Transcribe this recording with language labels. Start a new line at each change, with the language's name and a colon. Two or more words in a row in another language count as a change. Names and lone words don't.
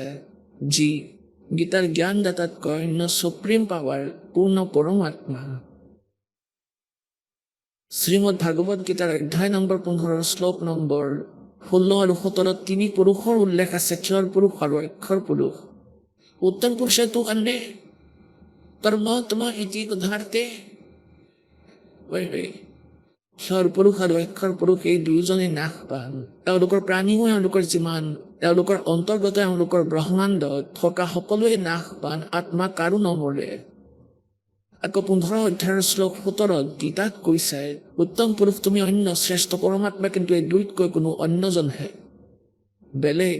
Assamese: যি গীতাৰ জ্ঞানদাতাতকৈ অন্য
English: supreme power
Assamese: পূৰ্ণ পৰমাত্মা। শ্ৰীমদ ভাগৱত গীতাৰ অধ্যায় নম্বৰ 15 শ্লোক নম্বৰ 16 আৰু 17 তিনি পুৰুষৰ উল্লেখ আছে, ক্ষৰ পুৰুষ আৰু অক্ষৰ পুৰুষ।
Sanskrit: উত্তম পুৰুষে তো अन्य परमात्मा इति उदाहरते।
Assamese: ক্ষৰ পুৰুষ আৰু অক্ষৰ পুৰুষ এই দুয়োজনে নাশবান। তেওঁলোকৰ প্ৰাণীও এওঁলোকৰ যিমান, তেওঁলোকৰ অন্তৰ্গত এওঁলোকৰ ব্ৰহ্মাণ্ডত থকা সকলোৱে নাশবান, আত্মা কাৰো নমৰে। আকৌ 15 অধ্যায়ৰ শ্লোক 17 গীতাত কৈছে, উত্তম পুৰুষ তুমি অন্য শ্ৰেষ্ঠ পৰমাত্মা, কিন্তু এই দুইতকৈ কোনো অন্যজনহে বেলেগ।